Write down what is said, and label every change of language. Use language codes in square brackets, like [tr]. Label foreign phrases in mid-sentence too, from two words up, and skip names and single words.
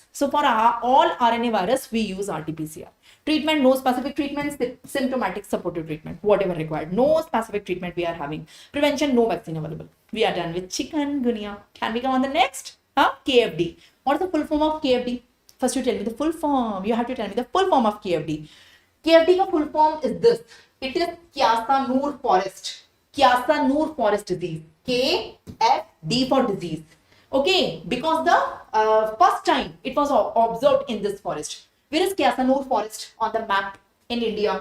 [en] So for all RNA virus, we use RT-PCR. Treatment, no specific treatment, symptomatic supportive treatment, whatever required. No specific treatment we are having. Prevention, no vaccine available. We are done with chikungunya. Can we come on the next? KFD. What is the full form of KFD? First you tell me the full form. You have to tell me the full form of KFD. KFD ka full form is this. It is Kyasanur forest. Kyasanur forest disease. KFD for disease. Okay, because the first time it was observed in this forest. Where is Kyasanur forest on the map in India?